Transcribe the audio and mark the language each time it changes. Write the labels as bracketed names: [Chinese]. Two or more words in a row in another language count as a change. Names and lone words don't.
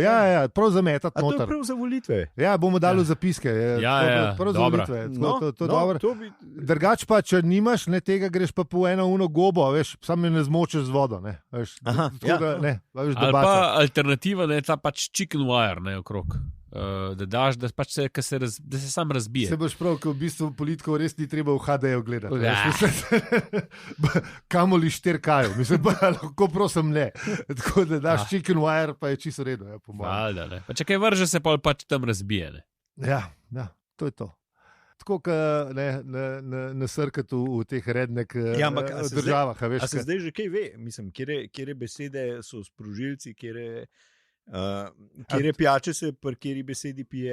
[Slovenian] Ja, prav zametati noter. To je prav za volitve. Ja, bomo dali zapiske. Prav za volitve. To je dobro. Drugač pa, če nimaš tega, greš pa po eno gobo, veš, sam ne zmočeš z vodo. Ne, veš, ali pa alternativa, ta pač [English] chicken wire, [Slovenian] ne, okrog. Da daš, da pač da se sam razbije. Se boš prav, ko v bistvu politikov res ni treba v HD-ju gledati. Kamoli 4K-ju. Mislim, lahko prosim ne. Tako da daš [English] chicken wire, [Slovenian] pa je čisto redo. Ja, pa če kaj vrže, se pač tam razbije. Ne? Ja, to je to. Tako, ne srkati v teh rednek državah. A se zdaj že kaj ve? Mislim, kjere besede so sprožilci, kjere pijače se pri kjeri besedi pije?